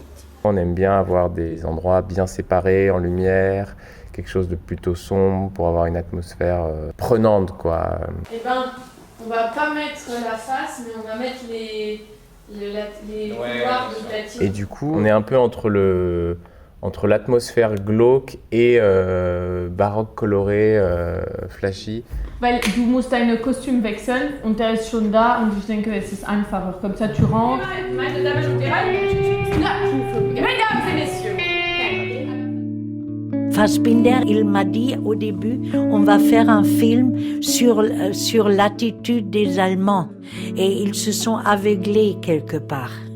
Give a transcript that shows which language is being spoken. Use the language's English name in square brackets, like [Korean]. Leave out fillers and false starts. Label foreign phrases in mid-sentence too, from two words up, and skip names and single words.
[French] On aime bien avoir des endroits bien séparés, en lumière, quelque chose de plutôt sombre pour avoir une atmosphère prenante, quoi. Eh ben, on va pas mettre la face, mais on va mettre les couloirs de platine. Et du coup, on est un peu entre l'atmosphère glauque et baroque coloré, flashy. [German] Weil du musst deine Kostüm wechseln und der ist schon da und ich denke, es ist einfacher. [French] Comme ça, tu rentres. [German] Meine Damen und Herren, [French] mesdames et messieurs. Fassbinder, il m'a dit au début, on va faire un film sur l'attitude des Allemands. Et ils se sont aveuglés quelque part.